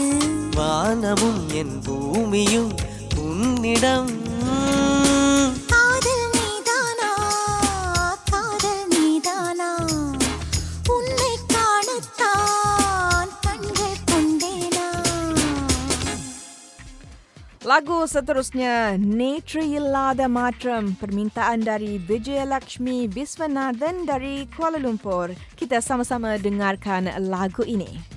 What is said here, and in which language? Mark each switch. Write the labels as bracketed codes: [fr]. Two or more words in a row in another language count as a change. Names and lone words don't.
[ta] வானமும் என் பூமியும் உன்னிடம். காதல் நீதானா, காதல் நீதானா, உன்னை காணத்தான் கண்கள் கொண்டேனா. [ms] Lagu seterusnya Netra Illada Matram, permintaan dari Vijayalakshmi Viswanathan dari Kuala Lumpur. Kita sama-sama dengarkan lagu ini.